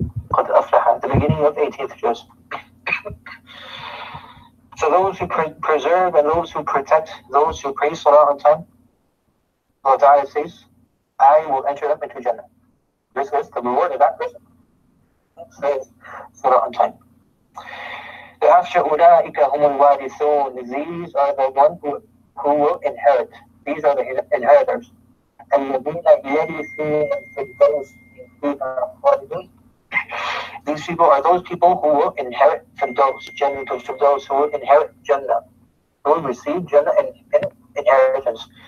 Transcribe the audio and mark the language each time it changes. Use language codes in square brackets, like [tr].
[ar] قد أفلح, [en] the beginning of 18th juz. So those who preserve and those who protect, those who pray salah on time, Allah Ta'ala says, I will enter them into Jannah. This is the reward of that person. It says salah on time. [ar] Thereafter, أُولَٰئِكَ هُمُ الْوَارِثُونَ. [en] These are the ones who will inherit. These are the inheritors. [ar] الَّذِينَ يَرِثُونَ الْفِرْدَوْسَ فِيهَا خَالِدُونَ. [en] These people are those people who will inherit Firdaus, who will inherit Jannah, who will receive Jannah and inheritance.